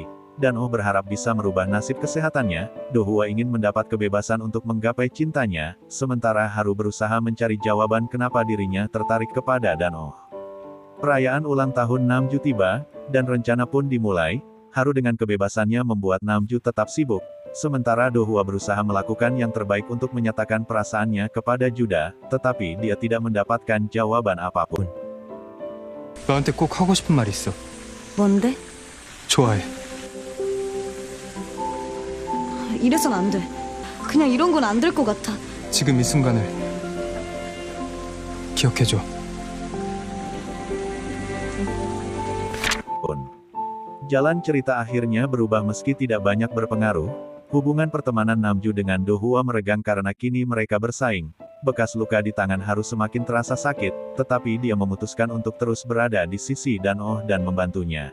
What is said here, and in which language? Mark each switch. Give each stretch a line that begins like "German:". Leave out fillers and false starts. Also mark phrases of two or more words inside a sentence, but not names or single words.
Indonesian: Dan Oh berharap bisa merubah nasib kesehatannya. Do-hwa ingin mendapat kebebasan untuk menggapai cintanya, sementara Haru berusaha mencari jawaban kenapa dirinya tertarik kepada Dan-oh. Perayaan ulang tahun Namju tiba, dan rencana pun dimulai. Haru dengan kebebasannya membuat Namju tetap sibuk. Sementara Do-hwa berusaha melakukan yang terbaik untuk menyatakan perasaannya kepada Juda, tetapi dia tidak mendapatkan jawaban apapun.
Korean: 너한테 꼭 하고 싶은 말 있어. 뭔데? 좋아해. 이래선 안 돼. 그냥 이런 건 안 될 것 같아. 지금 이 순간을 기억해줘.
Indonesian: Jalan cerita akhirnya berubah meski tidak banyak berpengaruh. Hubungan pertemanan Namju dengan Do-hwa meregang karena kini mereka bersaing. Bekas luka di tangan Haru semakin terasa sakit, tetapi dia memutuskan untuk terus berada di sisi Dan-oh dan membantunya.